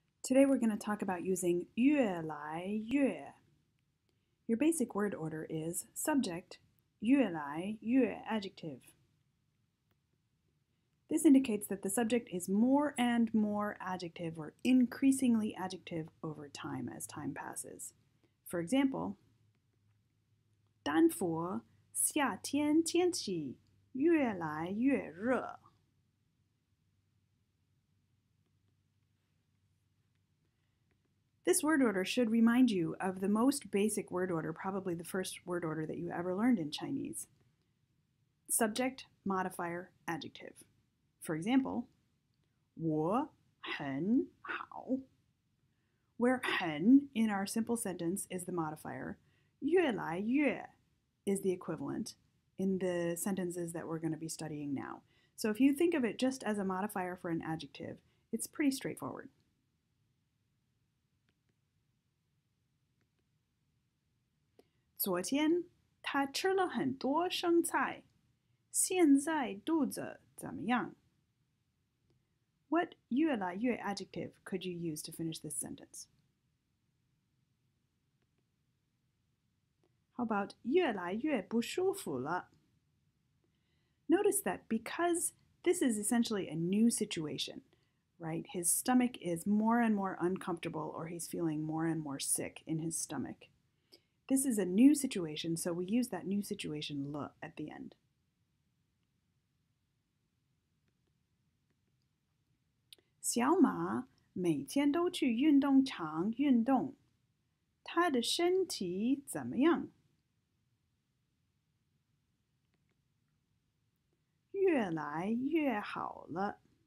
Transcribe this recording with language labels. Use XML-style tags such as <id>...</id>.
<en>Today we're going to talk about using 越来越. Your basic word order is subject, 越来越 adjective. This indicates that the subject is more and more adjective or increasingly adjective over time as time passes. For example,</en> <zh>丹佛夏天天气越来越热.</zh> <en>This word order should remind you of the most basic word order, probably the first word order that you ever learned in Chinese. Subject, modifier, adjective. For example,</en> <zh>我很好,</zh> <en>where 很 in our simple sentence is the modifier, 越来越 is the equivalent in the sentences that we're going to be studying now. So if you think of it just as a modifier for an adjective, it's pretty straightforward.</en> <zh>昨天他吃了很多生菜，现在肚子怎么样?</zh> <en>What 越来越 adjective could you use to finish this sentence? How about</en> <zh>越来越不舒服了?</zh> <en>Notice that because this is essentially a new situation, right? His stomach is more and more uncomfortable, or he's feeling more and more sick in his stomach. This is a new situation, so we use that new situation 了 at the end.</en> <zh>小马每天都去运动场运动，他的身体怎么样? 越来越好了。</zh>